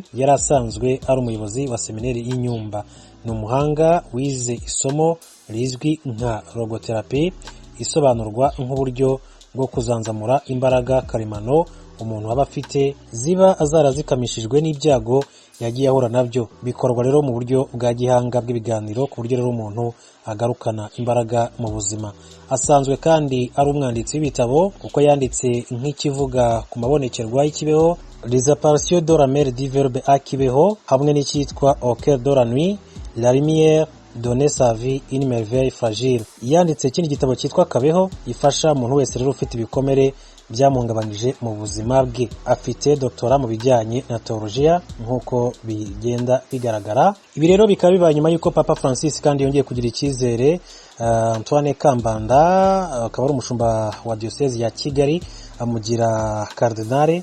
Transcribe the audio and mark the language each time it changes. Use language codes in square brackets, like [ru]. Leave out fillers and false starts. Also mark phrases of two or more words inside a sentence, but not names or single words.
[rw] Yari asanzwe ari umuyobozi wa seminari y'inyumba. Ni umuhanga wize isomo rizwi nka logotherapy, isobanurwa nk'uburyo bwo kuzanzamura imbaraga karemano umuntu aba afite ziba azarazikamishijwe n'ibyago yagiye ahura nabyo. Bikorwa rero mu buryo bwa gihanga bw'ibiganiro ku buryo rero umuntu agarukana imbaraga mu buzima. Asanzwe kandi ari umwanditsi w'ibitabo kuko yanditse nk'ikivuga ku mabonekerwa y'ikibeho, Les apparitions de la mer du verbe à Kibeho, hamwe n'icyitwa Au cœur de la nuit, La lumière donner sa vie une merveille fragile. Yanditse ikindi gitabo cyitwa Kabeho, ifasha umuntu wese rero ufite ibikomere byamuhungabanije mu buzima bwe. Afite doctorat mu bijyanye na teologia nkuko bigenda bigaragara. Ibi rero bikaba bibaye nyuma yuko Papa Francis kandi yongeye kugira icyizere Antoine Kambanda akaba ari umushumba wa diocese ya Kigali amugira cardinal.